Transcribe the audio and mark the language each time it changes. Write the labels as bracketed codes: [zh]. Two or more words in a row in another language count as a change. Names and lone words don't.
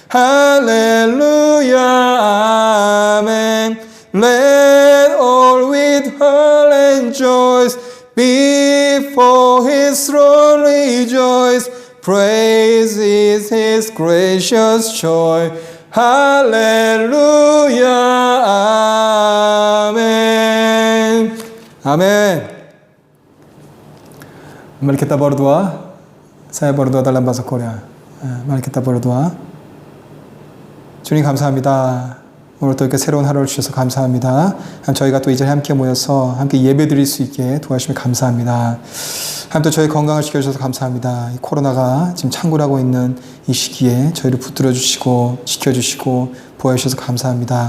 [en] Hallelujah, amen. Let all with her rejoice, before His throne rejoice. Praise is His gracious joy. Hallelujah, amen. [id] Amin. Mari kita berdoa. Saya berdoa dalam bahasa Korea. Mari kita berdoa. [ko] 주님 감사합니다. 오늘 또 이렇게 새로운 하루를 주셔서 감사합니다. 저희가 또 이제 함께 모여서 함께 예배 드릴 수 있게 도와주시면 감사합니다. 하나님 또 저희 건강을 지켜주셔서 감사합니다. 이 코로나가 지금 창궐하고 있는 이 시기에 저희를 붙들어 주시고 지켜주시고 보호해주셔서 감사합니다.